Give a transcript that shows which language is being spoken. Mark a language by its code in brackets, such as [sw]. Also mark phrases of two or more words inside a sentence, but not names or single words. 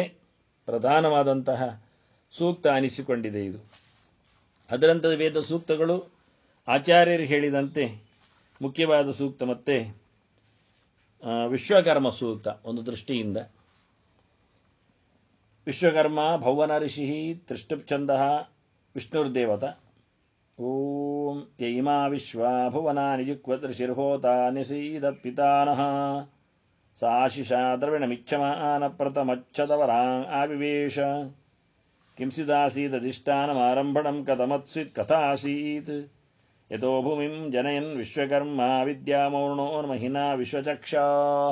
[kn] ಪ್ರಧಾನವಾದಂತಹ ಸೂಕ್ತ ಅನಿಸಿಕೊಂಡಿದೆ ಇದು. ಅದರಂತೆ ವೇದ ಸೂಕ್ತಗಳು ಆಚಾರ್ಯರು ಹೇಳಿದಂತೆ ಮುಖ್ಯವಾದ ಸೂಕ್ತ ಮತ್ತೆ ವಿಶ್ವಕರ್ಮ ಸೂಕ್ತ ಒಂದು ದೃಷ್ಟಿಯಿಂದ. [sa] ವಿಶ್ವಕರ್ಮ ಭೌವನ ಋಷಿ ತ್ರಿಷ್ಟುಪ್ಛಂದ ವಿಷ್ಣುರ್ದೇವತ. ಓಂ ಯೈಮಾ ವಿಶ್ವಾ ಭುವನಾನಿ ಜಿಕ್ವದೃಶಿರ್ಹೋತಾ ನಿಸೀದತ್ ಪಿತಾನಃ ಸಾಶಿಷಾ ದ್ರವಿಣಮಿಚ್ಛಮಾನ ಪ್ರಥಮಚ್ಛದವರಾಂ ಆವಿವೇಶ ಕಿಂಸಿದಾಸೀದಧಿಷ್ಠಾನಮಾರಂಭಣಂ ಕಥಮತ್ಸಿತ್ ಕಥಾಸೀತ್ ಯತೋ ಭೂಮಿಂ ಜನಯನ್ ವಿಶ್ವಕರ್ಮ ವಿದ್ಯಾಮೌರ್ಣೋನ್ಮಹಿನಾ ವಿಶ್ವಚಕ್ಷಾಃ